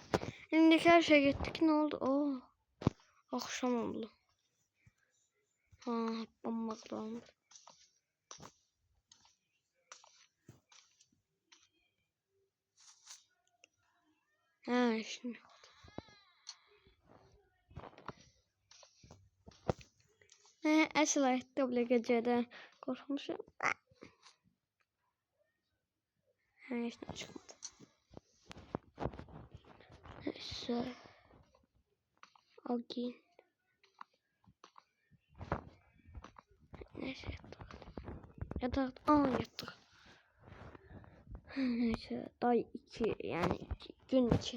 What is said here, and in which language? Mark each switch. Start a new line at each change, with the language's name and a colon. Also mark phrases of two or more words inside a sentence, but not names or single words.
Turkish: Elimdeki her şey gittik ne oldu? Akşam oldu. Bambaklandı. Şimdi.
Azerbaijani: Əsl həyatda belə gecədən qorxmuşam. Heç nə çıxmadı.
Turkish: Neyse. Agin. Neyse yattık. Yattık. Neyse day 2 yani gün 2.